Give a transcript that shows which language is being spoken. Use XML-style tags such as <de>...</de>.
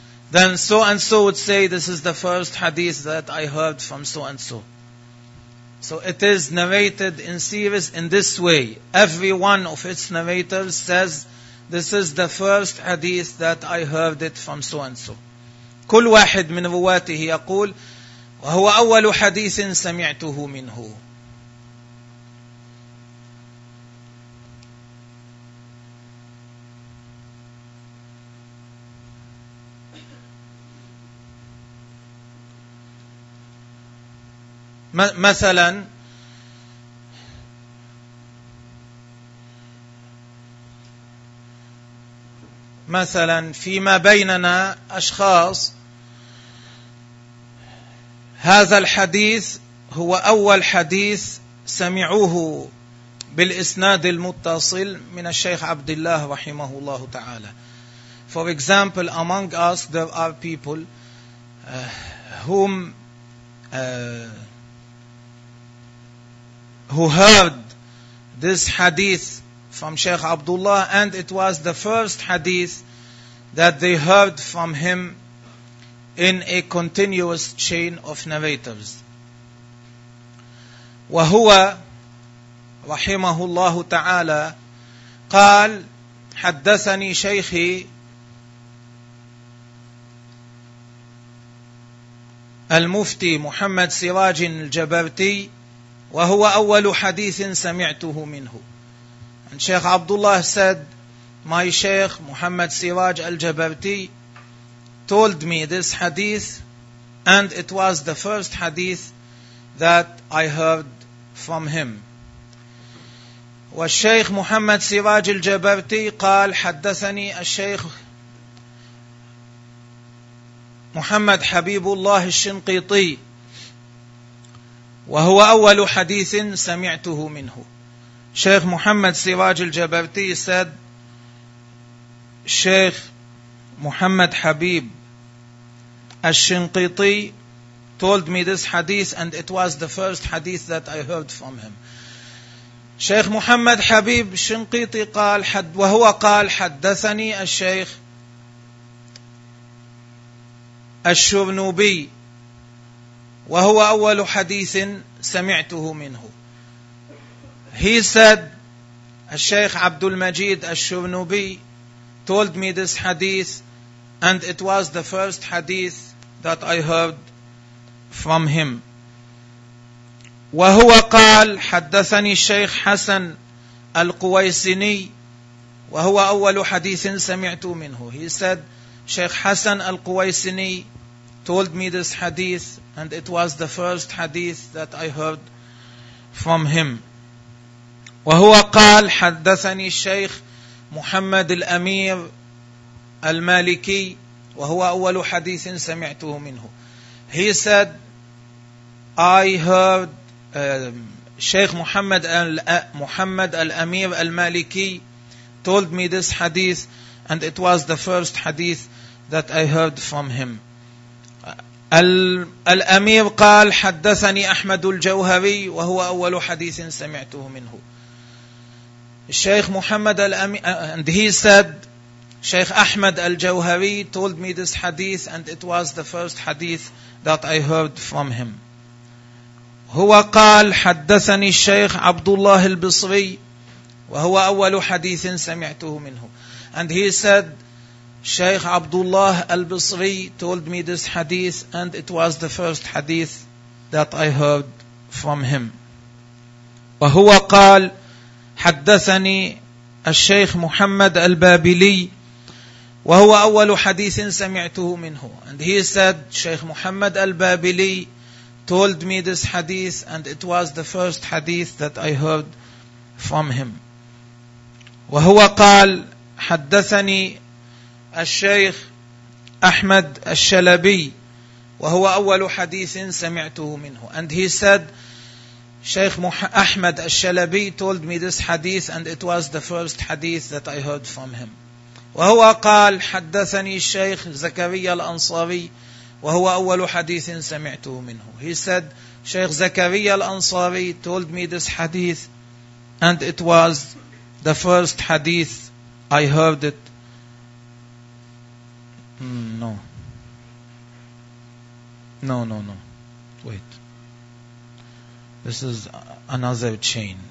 <en>Then so and so would say this is the first hadith that I heard from so and so. So it is narrated in series in this way. Every one of its narrators says this is the first hadith that I heard it from so and so.</en> <ar>كل واحد من رواته يقول وهو أول حديث سمعته منه. مثلا مثلا فيما بيننا أشخاص, هذا الحديث هو أول حديث سمعوه بالإسناد المتصل من الشيخ عبد الله رحمه الله تعالى.</ar> <en>For example, among us there are people who heard this hadith from Shaykh Abdullah, and it was the first hadith that they heard from him in a continuous chain of narrators.</en> <ar>وهو رحمه الله تعالى قال حدثني شيخي المفتي محمد سراج الجبرتي وهو أول حديث سمعته منه.</ar> <en>And Shaykh Abdullah said, my Shaykh Muhammad Siraj al-Jabarti told me this hadith, and it was the first hadith that I heard from him.</en> <ar>والشيخ محمد سراج الجبرتي قال حدثني الشيخ محمد حبيب الله الشنقيطي وهو أول حديث سمعته منه.</ar> <en>Shaykh Muhammad Siraj al-Jabarti said, Shaykh Muhammad Habib al-Shinqiti told me this hadith, and it was the first hadith that I heard from him.</en> <ar>Shaykh Muhammad Habib al-Shinqiti قال حد وهو قال حدثني الشيخ الشرنوبي وهو أول حديث سمعته منه.</ar> <en>He said, الشيخ عبد المجيد الشنوبي told me this hadith, and it was the first hadith that I heard from him.</en> <ar>وهو قال حدثني الشيخ حسن القويسني وهو أول حديث سمعت منه.</ar> <en>He said, Sheikh Hassan al-Quwaisini told me this hadith, and it was the first hadith that I heard from him.</en> <ar>وهو قال حدثني الشيخ محمد الأمير المالكي وهو أول حديث سمعته منه.</ar> <en>He said, I heard Sheikh Muhammad al-Amir al-Maliki told me this hadith, and it was the first hadith that I heard from him.</en> <ar>Al-Amir قال حدثني أحمد الجوهري وهو أول حديث سمعته منه.</ar> <en>Sheikh Muhammad al-Amir, and he said, Sheikh Ahmed al-Jawhari told me this hadith, and it was the first hadith that I heard from him.</en> <ar>هو قال حدثني الشيخ عبد الله البصري وهو أول حديث سمعته منه.</ar> <en>And he said, Sheikh Abdullah al-Basri told me this hadith, and it was the first hadith that I heard from him.</en> <ar>وهو قال حدثني الشيخ محمد البابلي وهو أول حديث سمعته منه.</ar> <en>And he said, Sheikh Muhammad al-Babili told me this hadith, and it was the first hadith that I heard from him.</en> <ar>وهو قال حدثني الشيخ أحمد الشلبي وهو أول حديث سمعته منه.</ar> <en>And he said, Sheikh Ahmed al-Shalabi told me this hadith, and it was the first hadith that I heard from him.</en> <ar>وهو قال حدثني الشيخ زكريا الأنصاري وهو أول حديث سمعته منه.</ar> <en>He said, Sheikh زكريا الأنصاري told me this hadith, and it was the first hadith I heard it. No. Wait. This is another chain.</en>